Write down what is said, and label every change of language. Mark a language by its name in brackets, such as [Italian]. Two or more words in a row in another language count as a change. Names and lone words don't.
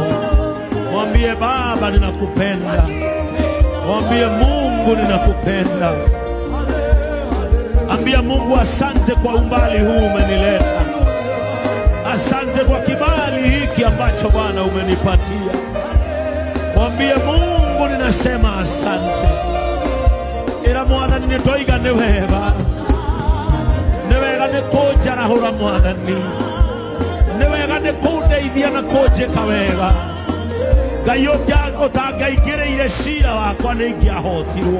[Swahili] Mwambie Baba ninakupenda. Mwambie Mungu ninakupenda. Ambia Mungu asante kwa umbali huu umenileta. Asante kwa kibali hiki ambacho Bwana umenipatia. Mwambie Mungu ninasema asante. [Kikuyu] Ira Mwathani nitoiga ni wega. Ni wega ni kunjarahura Mwathani. Ni wega ni kundeithia na kunjika wega. Ngai ũtangaingĩrĩire cira wakwa nĩ ingĩahotirwo.